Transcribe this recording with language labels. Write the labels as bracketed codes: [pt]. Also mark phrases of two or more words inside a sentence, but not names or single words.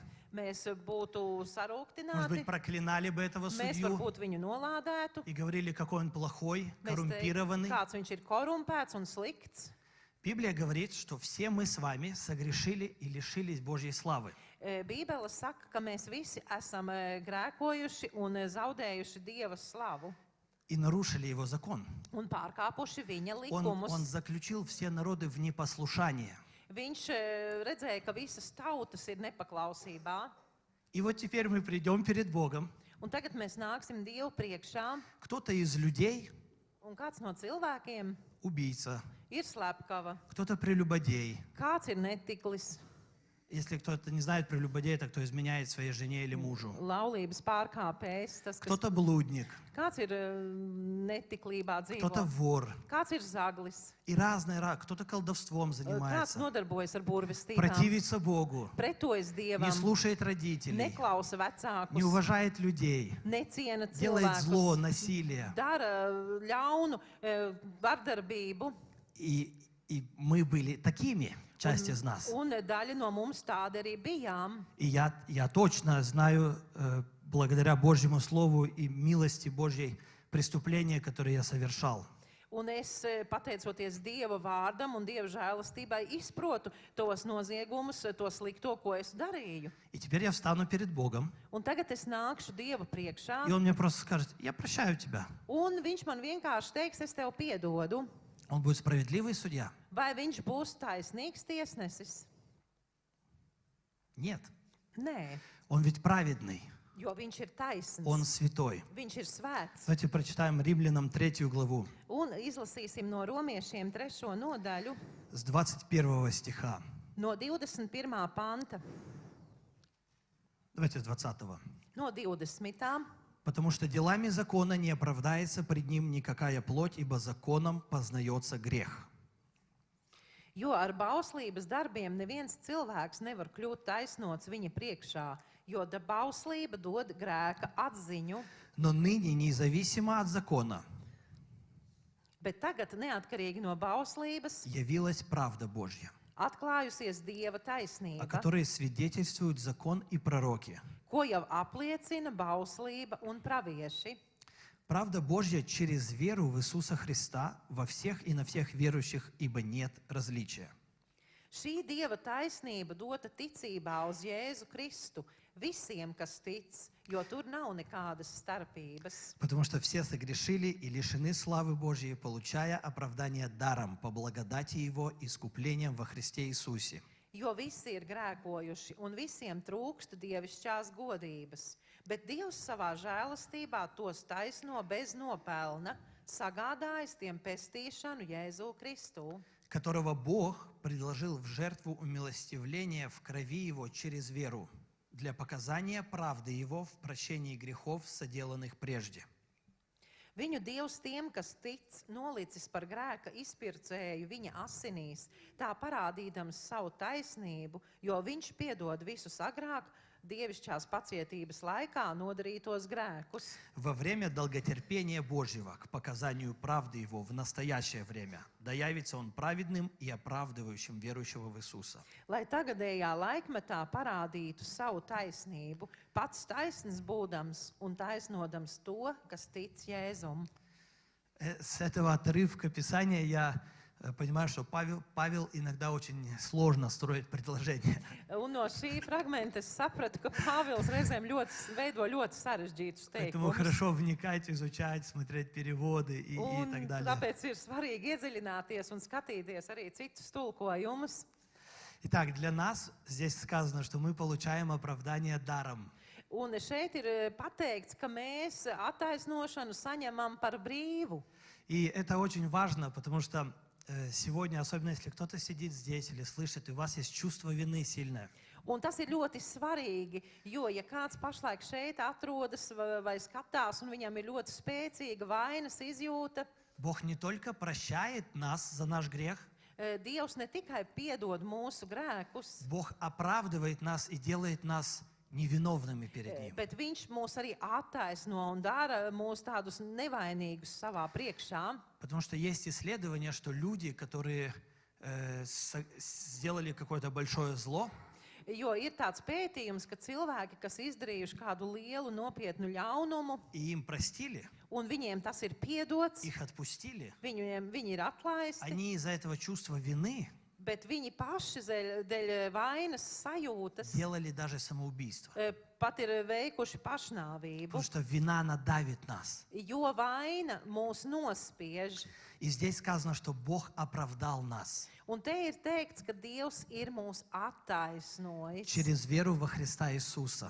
[lv] mēs būtu [ru] может [lv] sarūktināti, [ru] быть, проклинали бы этого [lv] mēs [ru] судью [lv] varbūt viņu nolādētu, [ru] и говорили, какой он плохой, [lv] mēs teiktu, [ru] коррумпированный. [lv] kāds viņš ir korumpēts un slikts. [ru] Библия говорит, что все мы с вами согрешили и лишились Божьей славы. [lv] Bībele saka, ka mēs visi esam grēkojuši un zaudējuši Dieva slavu [ru] И нарушили его закон. [lv] un pārkāpuši viņa [ru] Он [lv] likumus. [ru] заключил все народы в непослушание. [lv] Viņš redzēja, ka visas tautas ir nepaklausībā. [ru] И вот теперь мы придем перед Богом. [lv] Un tagad mēs nāksim Dievu priekšā, [ru] Кто-то из людей [lv] un kāds no cilvēkiem [ru] убийца, [lv] ir slepkava, [ru] кто-то прелюбодей. [lv] kāds ir netiklis, [ru] Если кто-то не знает прелюбодей, это кто изменяет своей жене или мужу. [lv] laulības pārkāpējs, tas, kas [ru] Кто-то блудник, [lv] kāds ir netiklībā [ru] кто-то [lv] dzīvo, [ru] вор. [lv] kāds ir zaglis, [ru] И разные, кто-то колдовством [lv] kāds [ru] занимается, [lv] nodarbojas ar burvestībām, [ru] противится Богу, [lv] pretojas [ru] не [lv] Dievam, [ru] слушает родителей, [lv] neklausa [ru] не [lv] vecākus, [ru] уважает людей, [lv] neciena [ru] делает зло, [lv] cilvēkus, [ru] насилие. [lv] dara ļaunu vardarbību. [ru] И мы были такими, часть из нас. [lv] Un daļa no mums tāda arī bijām. [ru] И я точно знаю, благодаря Божьему Слову и милости Божьей, преступления, которые я совершал. [lv] Un es, pateicoties Dieva vārdam un Dieva žēlastībai, izprotu tos noziegumus, to slikto, ko es darīju. [ru] И теперь я встану перед Богом, [lv] Un tagad es nākšu Dieva priekšā, [ru] и Он мне просто скажет, я прощаю тебя. [lv] un viņš man vienkārši teiks, es tev piedodu. [ru] Он будет справедливый судья? [lv] Vai viņš būs taisnīgs tiesnesis? [ru] Нет. [lv] Nē, [ru] Он ведь праведный, [lv] jo viņš ir taisns. [ru] Он святой. [lv] Viņš ir svēts. [ru] Давайте прочитаем Римлянам 3 главу [lv] Un izlasīsim no romiešiem 3. nodaļu, [ru] с 21 стиха. [lv] no 21. panta, [ru] Давайте с 20. [lv] no 20. [ru] Потому что делами закона не оправдается пред ним никакая плоть, ибо законом познается грех. [lv] Jo ar bauslības darbiem neviens cilvēks nevar kļūt taisnots viņa priekšā, jo bauslība dod grēka atziņu, [ru] Но ныне, независимо от закона, [lv] bet tagad neatkarīgi no bauslības [ru] явилась правда Божья, [lv] atklājusies Dieva [ru] о [lv] taisnība, [ru] которой свидетельствуют закон и пророки. [lv] ko jau apliecina bauslība un pravieši. [ru] Правда Божья через веру в Иисуса Христа во всех и на всех верующих, ибо нет различия. [lv] Šī Dieva taisnība dota ticībā uz Jēzu Kristu visiem, kas tic, jo tur nav nekādas starpības. [ru] Потому что все согрешили и лишены славы Божьей, получая оправдание даром по благодати Его искуплением во Христе Иисусе. [lv] Jo visi ir grēkojuši un visiem trūkst dievišķās godības, bet Dievs savā žēlastībā tos taisno bez nopelna, sagādājis tiem pestīšanu Jēzu Kristu, [ru] Которого Бог предложил в жертву умилостивления в крови Его через веру, для показания правды Его в прощении грехов, соделанных прежде. [lv] Viņu Dievs tiem, kas tic, nolicis par grēka izpircēju viņa asinīs, tā parādīdams savu taisnību, jo viņš piedod visus agrāk dievišķās pacietības laikā nodarītos grēkus. [ru] Во время долготерпения Божьего к показанию правды Его в настоящее время, да явится Он праведным и оправдывающим верующего в Иисуса. [lv] Lai tagadējā laikmetā parādītu savu taisnību, pats taisns būdams un taisnodams to, kas tic Jēzum. [ru] С этого отрывка Писания я понимаю, что Павел иногда очень сложно строит предложения. [lv] Un no šī fragmenta es sapratu, ka Pāvils reizēm veido ļoti sarežģītus [ru] Поэтому [lv] teikumus. [ru] хорошо вникать, изучать, смотреть переводы и [lv] Un [ru] так далее. [lv] tāpēc ir svarīgi iedziļināties un skatīties arī citus tulkojumus. [ru] Итак, для нас здесь сказано, что мы получаем оправдание даром. [lv] Un šeit ir pateikts, ka mēs attaisnošanu saņemam par brīvu. [ru] И это очень важно, потому что сегодня, особенно если кто-то сидит здесь или слышит, и у вас есть чувство вины сильное, [lv] Un tas ir ļoti svarīgi, jo, ja kāds pašlaik šeit atrodas vai skatās, un viņam ir ļoti spēcīga vainas izjūta, [ru] Бог не только прощает нас за наш грех, [lv] Dievs ne tikai piedod mūsu grēkus, [ru] Бог оправдывает нас и делает нас невиновными перед Ним. [lv] bet Viņš mūs arī attaisno un dara mūs tādus nevainīgus savā priekšā. [ru] Потому что есть исследования, что люди, которые сделали какое-то большое зло, [lv] Jo ir tāds pētījums, ka cilvēki, kas izdarījuši kādu lielu nopietnu ļaunumu, [ru] и им простили, [lv] un viņiem tas ir piedots, [ru] их отпустили, [lv] viņi ir atlaisti, [ru] они из-за этого чувства вины [lv] bet viņi paši dēļ vainas sajūtas [ru] делали даже самоубийство. [lv] pat ir veikuši pašnāvību, [ru] Потому что вина, она давит нас. [lv] jo vaina mūs nospiež. [ru] И здесь сказано, что Бог оправдал нас [lv] Un te ir teikts, ka Dievs ir mūs attaisnojis [ru] через веру во Христа Иисуса,